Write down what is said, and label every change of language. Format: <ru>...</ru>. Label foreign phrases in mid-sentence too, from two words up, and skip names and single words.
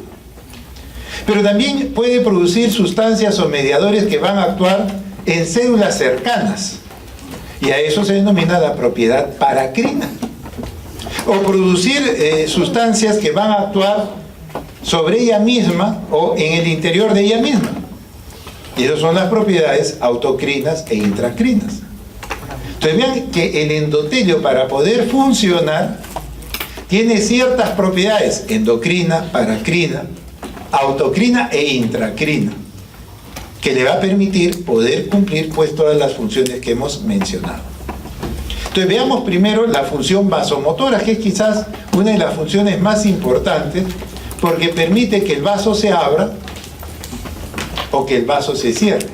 <es>Pero también puede producir sustancias o mediadores que van a actuar en células cercanas, y a eso se denomina la propiedad paracrina. O producir sustancias que van a actuar sobre ella misma o en el interior de ella misma. Y esas son las propiedades autocrinas e intracrinas. Entonces vean que el endotelio, para poder funcionar, tiene ciertas propiedades: endocrina, paracrina, autocrina e intracrina, que le va a permitir poder cumplir pues todas las funciones que hemos mencionado. Entonces veamos primero la función vasomotora, que es quizás una de las funciones más importantes, porque permite que el vaso se abra o que el vaso se cierre.</es>